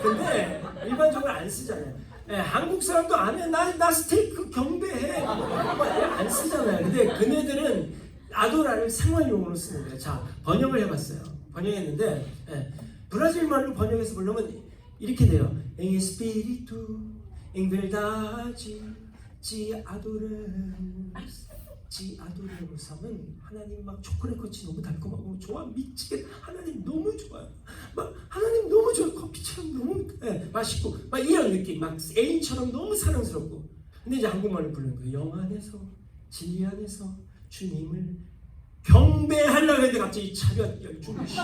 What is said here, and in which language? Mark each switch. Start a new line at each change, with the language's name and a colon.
Korean: 근데 일반적으로 안 쓰잖아요. 예, 한국 사람도 안 해. 나 스테이크 경배해. 안 쓰잖아요. 근데 그네들은 아도라를 생활용어로 쓰는 거예요. 자, 번역을 해봤어요. 번역했는데 예, 브라질 말로 번역해서 보려면 이렇게 돼요.
Portuguese: Em espírito, em verdade, te adoramos.
Korean: 지아도레모스 하면 하나님 막 초콜릿같이 너무 달콤하고 좋아 미치게, 하나님 너무 좋아요. 막 하나님 너무 좋아, 커피처럼 너무 맛있고 막 이런 느낌, 막 애인처럼 너무 사랑스럽고. 근데 이제 한국말로 부르는 거예요. 영 안에서 진리 안에서 주님을 경배하려고 했는데 갑자기 차렷 열중을 시켜.